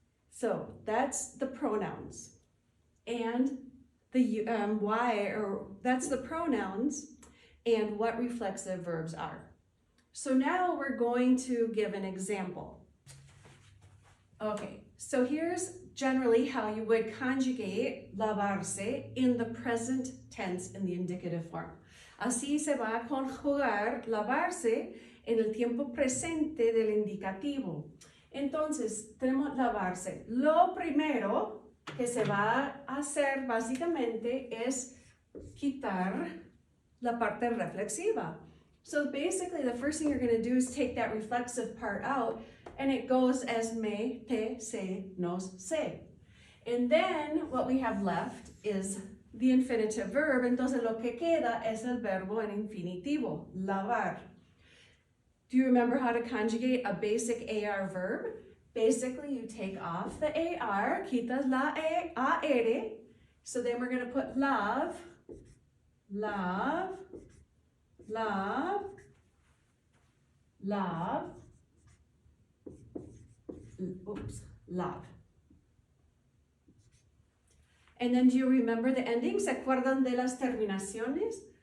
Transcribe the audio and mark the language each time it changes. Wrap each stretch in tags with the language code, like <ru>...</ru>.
<en>So that's the pronouns. And the that's the pronouns and what reflexive verbs are. So now we're going to give an example. Okay, so here's generally how you would conjugate lavarse in the present tense in the indicative form.</en> <es>Así se va a conjugar lavarse en el tiempo presente del indicativo. Entonces, tenemos lavarse. Lo primero que se va a hacer básicamente es quitar la parte reflexiva.</es> <en>So basically, the first thing you're going to do is take that reflexive part out, and it goes as me, te, se, nos, se. And then what we have left is the infinitive verb.</en> <es>Entonces, lo que queda es el verbo en infinitivo, lavar.</es> <en>Do you remember how to conjugate a basic AR verb? Basically, you take off the AR,</en> <es>quitas la AR,</es> <en>so then we're going to put love, love, love, love, oops, love. And then do you remember the endings?</en> <es>¿Se acuerdan de las terminaciones?</es>